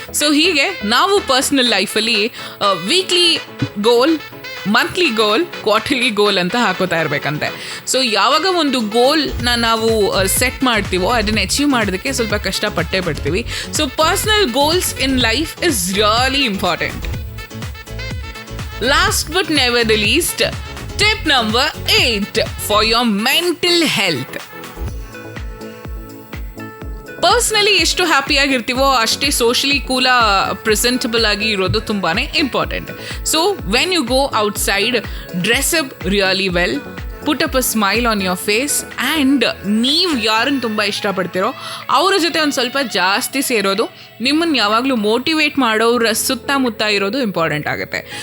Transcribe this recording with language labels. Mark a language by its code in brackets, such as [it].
[kn] So ಹೀಗೆ ನಾವು personal ಲೈಫಲ್ಲಿ ವೀಕ್ಲಿ ಗೋಲ್, ಮಂತ್ಲಿ ಗೋಲ್, ಕ್ವಾರ್ಟರ್ಲಿ ಗೋಲ್ ಅಂತ ಹಾಕೋತಾ ಇರಬೇಕಂತೆ. ಸೊ ಯಾವಾಗ ಒಂದು ಗೋಲ್ನ ನಾವು ಸೆಟ್ ಮಾಡ್ತೀವೋ ಅದನ್ನು ಅಚೀವ್ ಮಾಡೋದಕ್ಕೆ ಸ್ವಲ್ಪ ಕಷ್ಟಪಟ್ಟೇ ಪಡ್ತೀವಿ. [en] So personal goals in life is really important. Last but never the least, tip number 8 for your mental health. [kn] Personally ಎಷ್ಟು ಹ್ಯಾಪಿಯಾಗಿರ್ತೀವೋ ಅಷ್ಟೇ ಸೋಷಲಿ ಕೂಲ ಪ್ರೆಸೆಂಟಬಲ್ ಆಗಿ ಇರೋದು ತುಂಬಾ important. [en] so when you go outside, dress up really well, put up a smile on your face, [kn] and ನೀವು ಯಾರನ್ನು ತುಂಬ ಇಷ್ಟಪಡ್ತೀರೋ ಅವರ ಜೊತೆ ಒಂದು ಸ್ವಲ್ಪ ಜಾಸ್ತಿ ಸೇರೋದು, ನಿಮ್ಮನ್ನು ಯಾವಾಗಲೂ ಮೋಟಿವೇಟ್ ಮಾಡೋರ ಸುತ್ತಮುತ್ತ ಇರೋದು ಇಂಪಾರ್ಟೆಂಟ್ ಆಗುತ್ತೆ.